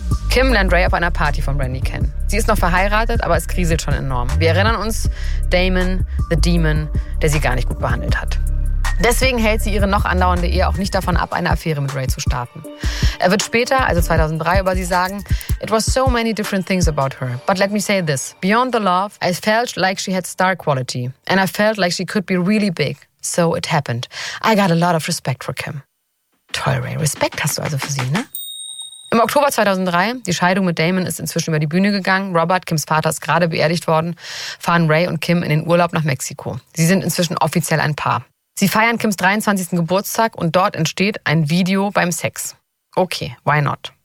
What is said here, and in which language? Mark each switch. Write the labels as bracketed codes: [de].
[de] Kim lernt Ray auf einer Party von Brandy kennen. Sie ist noch verheiratet, aber es kriselt schon enorm. Wir erinnern uns, Damon, the Demon, der sie gar nicht gut behandelt hat. Deswegen hält sie ihre noch andauernde Ehe auch nicht davon ab, eine Affäre mit Ray zu starten. Er wird später, also 2003, über sie sagen, [en] it was so many different things about her. But let me say this, beyond the love, I felt like she had star quality. And I felt like she could be really big. So it happened. I got a lot of respect for Kim. [de] Toll, Ray, Respekt hast du also für sie, ne? Im Oktober 2003, die Scheidung mit Damon ist inzwischen über die Bühne gegangen, Robert, Kims Vater, ist gerade beerdigt worden, fahren Ray und Kim in den Urlaub nach Mexiko. Sie sind inzwischen offiziell ein Paar. Sie feiern Kims 23. Geburtstag und dort entsteht ein Video beim Sex. [en] Okay, why not?